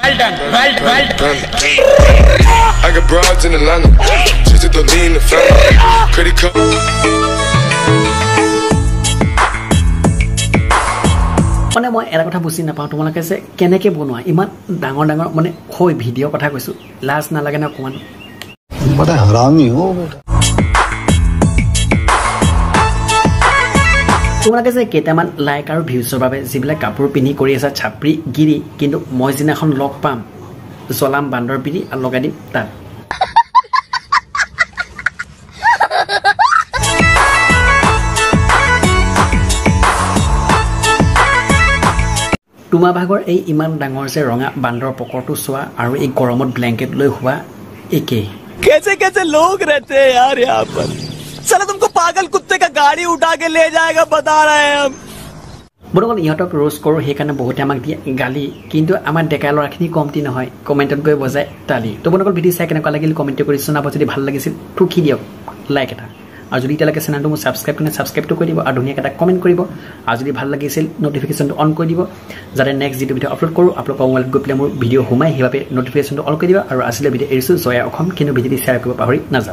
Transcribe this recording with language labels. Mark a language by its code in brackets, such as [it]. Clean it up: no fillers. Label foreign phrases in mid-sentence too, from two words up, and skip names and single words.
[as] মানে মই এটা কথা বুজি নাপাওঁ তোমালোকে যে কেনেকে বনোৱা ইমান ডাঙৰ ডাঙৰ মানে হৈ ভিডিঅ'ৰ কথা কৈছো লাজ নালাগে ন অকণমান [hi] बड़ा हरामी हो [as] তোমালোকে যে কেইটামান লাইক আৰু ভিউজৰ বাবে যিবিলাক কাপোৰ পিন্ধি কৰি আছা ছাপৰি গিৰি কিন্তু মই যিদিনাখন লগ পাম জ্বলাম বান্দৰ পিৰি আৰু লগাই দিম তাত তোমাৰ ভাগৰ এই ইমান ডাঙৰ যে ৰঙা বান্দৰ পকৰটো চোৱা আৰু এই গৰমত ব্লেংকেট লৈ শুৱা একে [hi] कैसे कैसे लोग रहते हैं यार यहाँ पर चलो तुमको पागल कुत्ते का गाड़ी उठा के ले जाएगा बता रहे हैं हम [as] বন্ধুসকল ইহঁতক ৰোজ কৰোঁ সেইকাৰণে বহুতে আমাক দিয়ে গালি কিন্তু আমাৰ ডেকা ল'ৰাখিনি কমতি নহয় কমেণ্টত গৈ বজায় তালি তো বন্ধুসকল ভিডিঅ' চাই কেনেকুৱা লাগিল কমেণ্টটো কৰি জনাব যদি ভাল লাগিছিল ঠুকি দিয়ক লাইক এটা আৰু যদি এতিয়ালৈকে চেনেলটো মোৰ ছাবস্ক্ৰাইবটো কৰি দিব আৰু ধুনীয়াকৈ এটা কমেণ্ট কৰিব আৰু যদি ভাল লাগিছিল নটিফিকেশ্যনটো অন কৰি দিব যাতে নেক্সট যিটো ভিডিঅ' আপলোড কৰোঁ আপোনালোকৰ মোবাইলত গৈ পেলাই মোৰ ভিডিঅ' সোমাই সেইবাবে নটিফিকেশ্যনটো অন কৰি দিব আৰু আজিলৈ ভিডিঅ' এৰিছোঁ জয়া অসম কিন্তু ভিডিঅ'টো শ্বেয়াৰ কৰিব পাহৰি নাযাওঁ